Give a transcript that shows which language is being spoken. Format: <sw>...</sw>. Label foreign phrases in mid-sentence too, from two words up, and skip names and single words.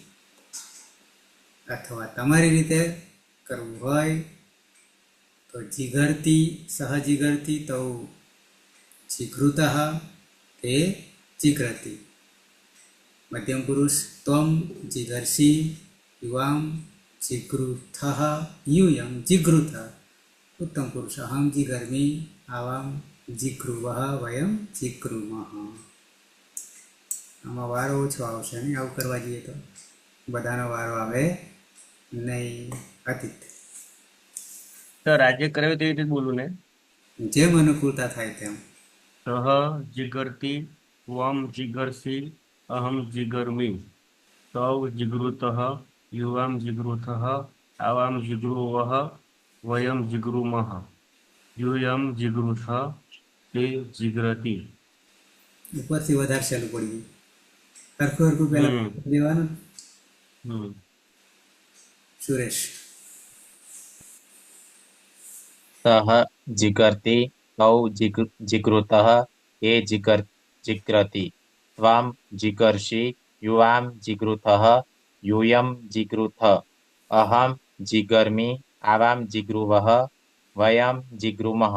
<gu>અથવા તમારી રીતે કરવું હોય તો</gu> <sa>जिगरती, सहजिगरती</sa> <gu>તો</gu> <sa>जिगृत ते जिग्रती. मध्यम पुरुष त्वम जिगर्षी, युवाम जिगृथ, यूयम जिगृथ. उत्तम पुरुष अहम जिगर्मी, आवाम जिगृव, वयम जिगृमः.</sa> <gu>આમાં વારો ઓછો આવશે ને આવું કરવા જઈએ તો. બધાનો વારો આવે નહીં. અતીત સર આજે કરાવ્યું તેવી રીતે જ બોલું ને. જેમ અનુકૂળતા થાય તેમ.</gu> <sa>सह जिगरती, त्वम जिगर्षी, अहम जिगर्मी, तव जिगृतः, युवाम जिगृतः, आवाम जिगृवः, वयम जिगृमः, यूयम जिगृथ, ते जिगरति.</sa> <gu>ઉપરથી વધારે સહેલું પડી ગયું. હરખું હરખું પહેલા દેવાનું. સુરેશ</gu> <sa>सः जिगर्ति, तौ जिगृतः, ते जिगरति, त्वां जिगर्षि, युवां जिगृथः, यूयं जिगृथ, अहं जिगर्मि, आवां जिगृवः, वयं जिगृमः.</sa>